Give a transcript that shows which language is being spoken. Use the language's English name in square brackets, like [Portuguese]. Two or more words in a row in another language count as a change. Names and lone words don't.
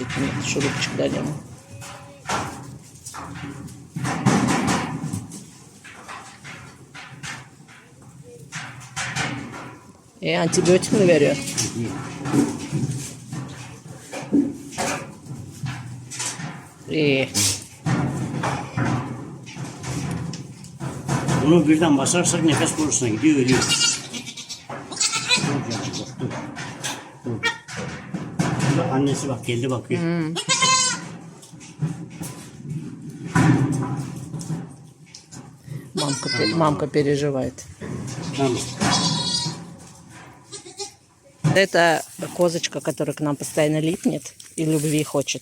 [Russian] Нет, шурупчик дали ему. [Turkish] Antibiyotik mi veriyor? İyi. Bunu birden basarsak nefes borusuna gidiyor, ölüyor. Dur, gerçi bak, dur. Dur. Burada annesi bak, geldi bakıyor. [Russian] Мамка переживает. [Turkish] Tamam. [Russian] Это козочка, которая к нам постоянно липнет и любви хочет.